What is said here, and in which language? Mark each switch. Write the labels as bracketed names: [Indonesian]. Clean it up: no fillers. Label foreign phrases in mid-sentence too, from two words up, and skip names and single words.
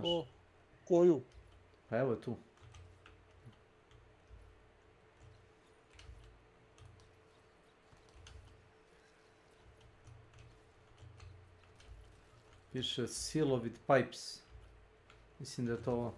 [Serbian] O, koju? Pa evo je tu. Piše [English] seal with pipes. [Serbian] Mislim da je to ovo.